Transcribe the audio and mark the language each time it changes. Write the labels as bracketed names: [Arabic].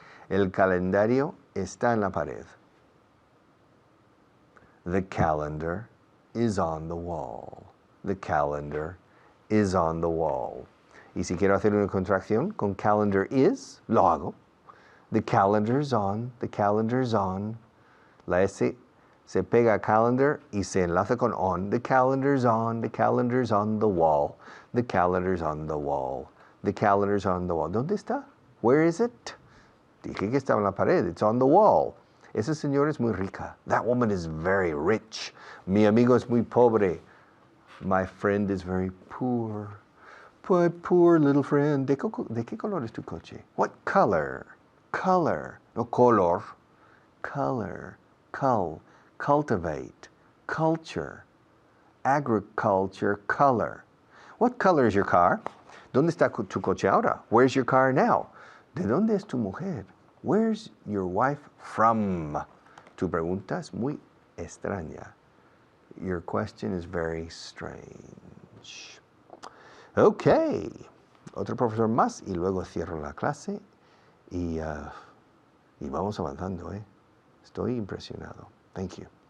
[Spanish] El calendario está en la pared. [English] The calendar is on the wall. The calendar is on the wall. [Spanish] Y si quiero hacer una contracción con calendar is, lo hago. [English] The calendar's on. The calendar's on. [Spanish] La S se pega a calendar y se enlaza con on. [English] The calendar's on. The calendar's on the wall. The calendar's on the wall. The calendar's on the wall. [Spanish] ¿Dónde está? [English] Where is it? [Spanish] Dije que estaba en la pared. [English] It's on the wall. [Spanish] Esa señora es muy rica. [English] That woman is very rich. [Spanish] Mi amigo es muy pobre. [English] My friend is very poor. My poor little friend. [Spanish] ¿De qué color es tu coche? [English] What color? Color. No color. Color. Cultivate. Culture. Agriculture. Color. What color is your car? [Spanish] ¿Dónde está tu coche ahora? [English] Where's your car now? [Spanish] ¿De dónde es tu mujer? [English] Where's your wife from? [Spanish] Tu pregunta es muy extraña. [English] Your question is very strange. Okay. [Spanish] Otro profesor más y luego cierro la clase y vamos avanzando, ¿eh? Estoy impresionado. Thank you.